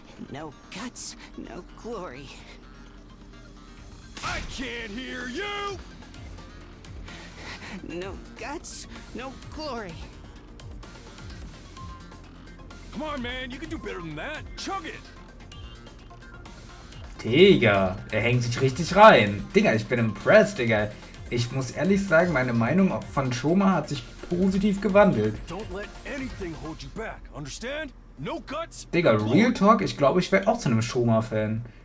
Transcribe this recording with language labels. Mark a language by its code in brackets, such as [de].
[en] No guts, no glory. I can't hear you! No guts, no glory. Come on, man, you can do better than that. Chug it! [de] Digga, er hängt sich richtig rein. Digga, ich bin impressed, Digga. Ich muss ehrlich sagen, meine Meinung von Shoma hat sich positiv gewandelt. [en] Don't let anything hold you back, understand? No guts. [de] Digga, Real Talk, ich glaube, ich werde auch zu einem Shoma-Fan.